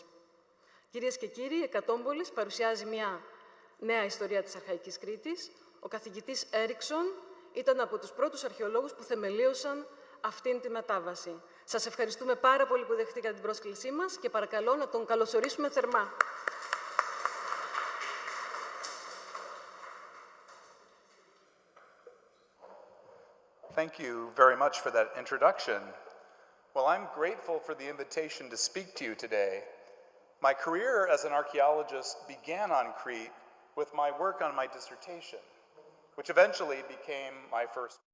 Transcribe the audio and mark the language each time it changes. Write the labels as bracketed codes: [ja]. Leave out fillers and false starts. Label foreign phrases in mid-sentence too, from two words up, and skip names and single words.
[el] Κυρίες και κύριοι, η ΕΚΑΤΟΜΠΟΛΙΣ παρουσιάζει μια νέα ιστορία της αρχαϊκής Κρήτης. Ο καθηγητής Erickson ήταν από τους πρώτους αρχαιολόγους που θεμελίωσαν αυτήν τη μετάβαση. Σας ευχαριστούμε πάρα πολύ που δεχτήκατε την πρόσκλησή μας και παρακαλώ να τον καλωσορίσουμε θερμά. [en] Thank you very much for that introduction. Well, I'm grateful for the invitation to speak to you today. My career as an archaeologist began on Crete with my work on my dissertation, which eventually became my first.